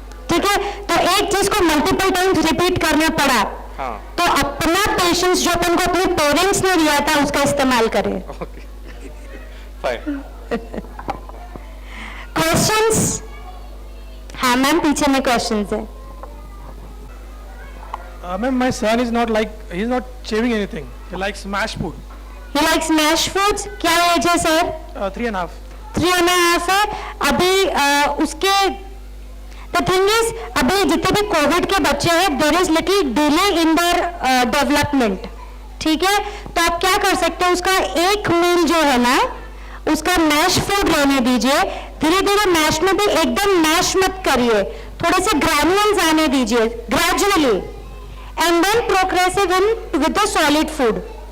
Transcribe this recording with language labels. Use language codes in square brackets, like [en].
[hi] ठीक है, तो एक चीज को मल्टीपल टाइम्स रिपीट करना पड़ा, हाँ। तो अपना पेशेंस जो अपन को अपने पेरेंट्स ने दिया था उसका इस्तेमाल करें। [en] Okay. Fine. [hi] क्वेश्चंस? हाँ मैम, पीछे में क्वेश्चंस है। [en] Ma'am, my son is not like, he's not chewing anything. He likes smashed food. He likes smash foods। [hi] क्या एज है सर? 3.5. 3.5 है। अभी उसके [en] The thing is, [hi] अभी जितने भी कोविड के बच्चे हैं, [en] there is little delay in their development। [hi] ठीक है, तो आप क्या कर सकते हैं, उसका एक मील जो है ना, उसका मैश फूड रहने दीजिए। धीरे धीरे मैश में भी एकदम मैश मत करिए, थोड़े से ग्रैन्युल्स आने दीजिए gradually, [en] And then progressive in with the solid food.